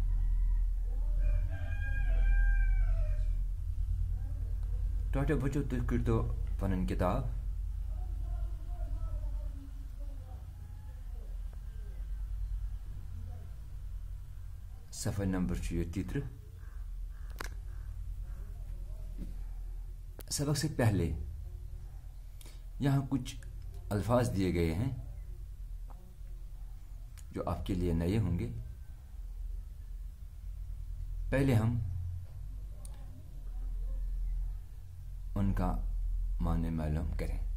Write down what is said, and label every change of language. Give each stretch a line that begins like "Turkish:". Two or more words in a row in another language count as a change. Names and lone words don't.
Kashmiri: ٹاٹھو بچو تُہۍ کٔڑۍتو پنٕنۍ کِتاب صفحہ نمبر چھُ یہ 33۔
Urdu: سبق سے پہلے یہاں کچھ الفاظ دیے گئے ہیں جو آپ کے لیے نئے ہوں گے۔ پہلے ہم ان کا معنی معلوم کریں۔